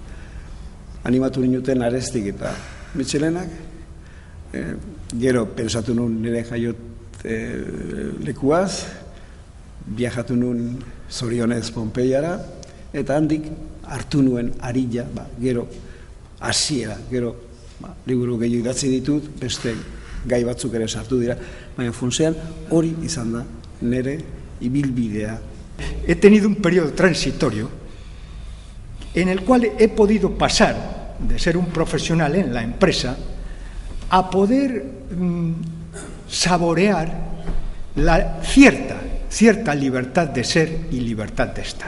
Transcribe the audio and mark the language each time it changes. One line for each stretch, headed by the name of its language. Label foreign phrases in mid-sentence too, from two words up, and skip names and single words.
Basque: Animatu ninuten Arestik eta Mitxelenak, gero pensatu nuen nire jaiot lekuaz, viajatu nuen zorionez Pompeiara, eta handik hartu nuen arila, gero hasiera, gero liburu gehiago idatzi ditut, beste gai batzuk ere sartu dira, baina funtsean hori izan da nire ibilbidea.
Spanish: He tenido un periodo transitorio en el cual he podido pasar de ser un profesional en la empresa a poder saborear la cierta libertad de ser y libertad de estar.